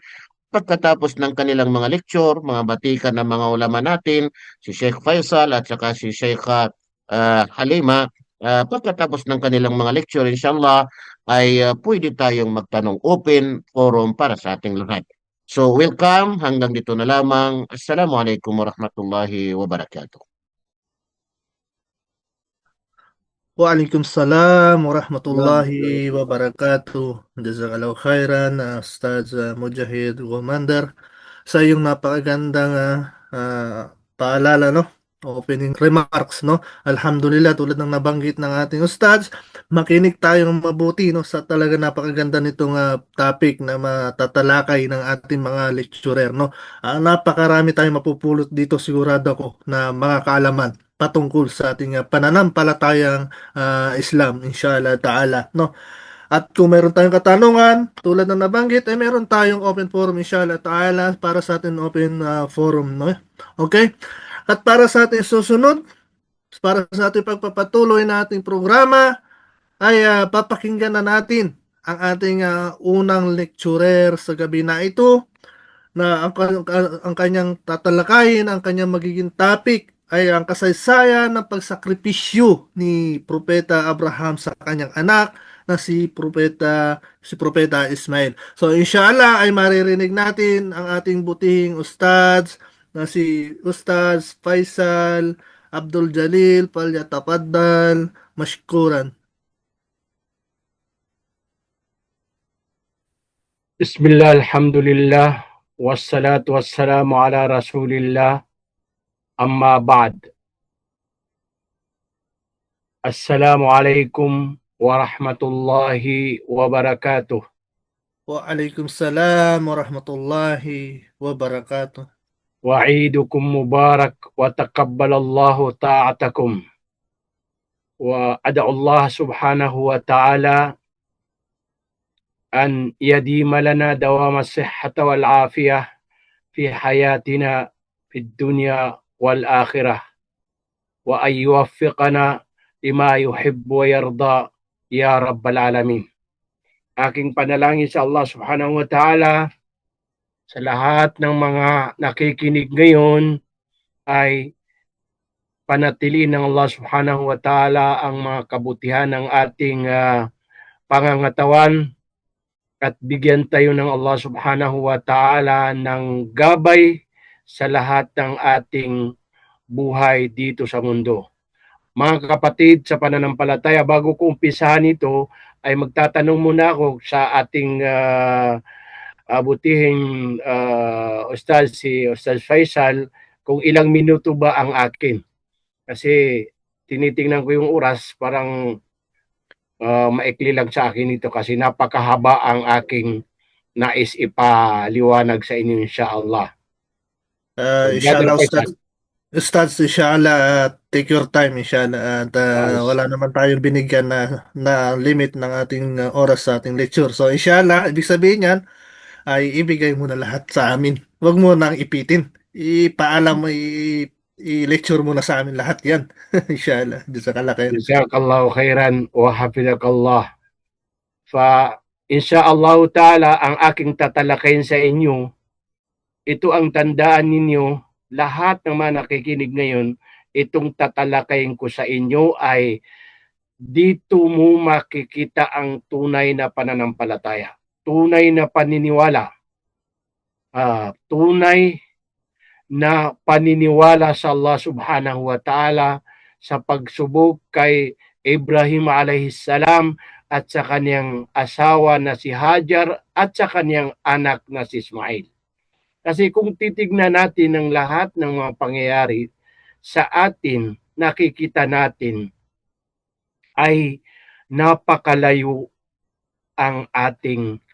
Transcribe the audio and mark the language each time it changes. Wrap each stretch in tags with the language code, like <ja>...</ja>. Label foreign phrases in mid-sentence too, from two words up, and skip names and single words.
<tl>Pagkatapos ng kanilang mga lecture, mga batikan ng mga ulama natin, si Sheikh Faisal at saka si Sheikh Halima, pagkatapos ng kanilang mga lecture,</tl> <ar>إن شاء الله,</ar> <tl>ay pwede tayong magtanong,</tl> <en>open forum</en> <tl>para sa ating lahat.</tl> <en>So, welcome.</en> <tl>Hanggang dito na lamang.</tl> <ar>السلام عليكم ورحمة الله وبركاته. وعليكم السلام ورحمة الله وبركاته. جزاك الله خيرا,</ar> <tl>Ustaz Mujahid Commander, sa iyong napakagandang paalala, no?</tl> <en>Opening remarks, no?</en> <tl>Alhamdulillah, tulad ng nabanggit ng ating Ustaz, makinig tayong mabuti, no? Sa talaga napakaganda nitong topic na matatalakay ng ating mga lecturer, no? Napakarami tayong mapupulot dito, sigurado ako, na mga kaalaman patungkol sa ating pananampalatayang Islam,</tl> <ar>إن شاء الله تعالى,</ar> <tl>no? At kung meron tayong katanungan, tulad ng nabanggit, ay meron tayong</tl> <en>open forum,</en> <ar>إن شاء الله تعالى,</ar> <tl>para sa ating</tl> <en>open forum,</en> <tl>no? Okay? At para sa ating susunod, para sa ating pagpapatuloy na ating programa, ay papakinggan na natin ang ating unang lecturer sa gabi na ito, na ang kanyang tatalakayin, ang kanyang magiging topic ay ang kasaysayan ng pagsakripisyo ni Propeta Abraham sa kanyang anak na si Propeta Ismail. So</tl> <ar>إن شاء الله</ar> <tl>ay maririnig natin ang ating butihing ustads na si Ustaz Faisal Abdul Jalil.</tl> <ar>فليتفضل مشكورا. بسم الله، الحمد لله، والصلاة والسلام على رسول الله، أما بعد. السلام عليكم ورحمة الله وبركاته. وعليكم السلام ورحمة الله وبركاته. وعيدكم مبارك وتقبل الله طاعتكم وأدعو الله سبحانه وتعالى أن يديم لنا دوام الصحة والعافية في حياتنا في الدنيا والآخرة وأن يوفقنا لما يحب ويرضى يا رب العالمين.</ar> <tl>Aking panalangin sa Allah</tl> <ar>سبحانه وتعالى</ar> <tl>sa lahat ng mga nakikinig ngayon ay panatiliin ng Allah</tl> <ar>سبحانه وتعالى</ar> <tl>ang mga kabutihan ng ating pangangatawan at bigyan tayo ng Allah</tl> <ar>سبحانه وتعالى</ar> <tl>ng gabay sa lahat ng ating buhay dito sa mundo. Mga kapatid sa pananampalataya, bago ko umpisahan ito, ay magtatanong muna ako sa ating butihing Ustaz, si Ustaz Faisal, kung ilang minuto ba ang akin. Kasi tinitingnan ko yung oras, parang maikli lang sa akin ito kasi napakahaba ang aking nais ipaliwanag sa inyo,</tl> <ar>إن شاء الله. إن شاء الله، أستاذ.</ar> <en>Ustads,</en> <ar>إن شاء الله,</ar> <en>take your time,</en> <ar>إن شاء الله.</ar> <tl>At wala naman tayong binigyan na limit ng ating oras sa ating lecture. So,</tl> <ar>إن شاء الله,</ar> <tl>ibig sabihin yan, ay ibigay mo na lahat sa amin. Huwag mo nang ipitin. Ipaalam mo, i-lecture mo na sa amin lahat yan.</tl> <ar>إن شاء الله. جزاك الله خير. جزاك الله خيرا وحفظك الله. إن شاء الله تعالى,</ar> <tl>ang aking tatalakayin sa inyo, ito ang tandaan ninyo, lahat ng mga nakikinig ngayon, itong tatalakayin ko sa inyo ay dito mo makikita ang tunay na pananampalataya, tunay na paniniwala, tunay na paniniwala sa Allah</tl> <ar>سبحانه وتعالى</ar> <tl>sa pagsubok kay Ibrahim</tl> <ar>عليه السلام</ar> <tl>at sa kanyang asawa na si Hajar at sa kanyang anak na si Ismail. Kasi kung titignan natin ang lahat ng mga pangyayari sa atin, nakikita natin ay napakalayo ang ating</tl>